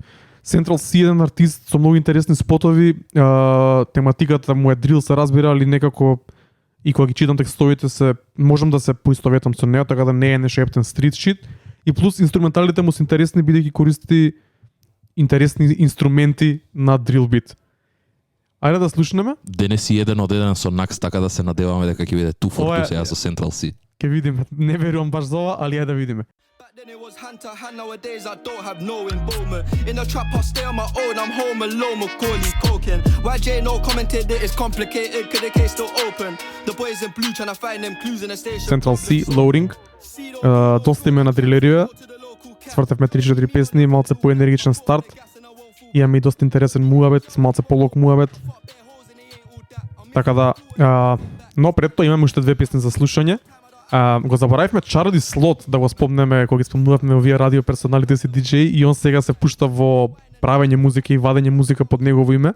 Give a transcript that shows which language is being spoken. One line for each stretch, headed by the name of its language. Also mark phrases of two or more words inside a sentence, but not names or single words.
Macedonian: Central C еден артист со многу интересни спотови, тематиката му е дрил се разбира, али некако и кога ги читам текстовите можам да се поистоветам со неа, така да не е нешто ептен
English: street shit.
Macedonian: И плюс инструменталите му се интересни бидејќи користи интересни инструменти на дрил бит. Ајде да слушнеме. Денес и еден од еден со Накс, така да се надеваме дека ќе биде ту форту сега со Central C. Ке видиме. Не верувам баш за ова, али ајде да видиме.
English: Then it was hand to hand, nowadays I don't have no involvement. In the trap I stay on my own, I'm home alone, Macaulay Culkin. YJ no commented that it's complicated, cause the case still open. The boys in blue trying to find them clues in the station. Central C, Loading.
Macedonian: Доста име на дрилерија. Свртевме 3-4 песни, малце поенергичен старт. Имаме и доста интересен муабет, малце полок муабет. Така да, но пред тоа имаме уште две песни за слушање. Го заборавивме Charlie Slot да го спомнеме кога ги спомнувавме овие радио персоналите си диџеи и он сега се пушта во правење музика и вадење музика под негово име.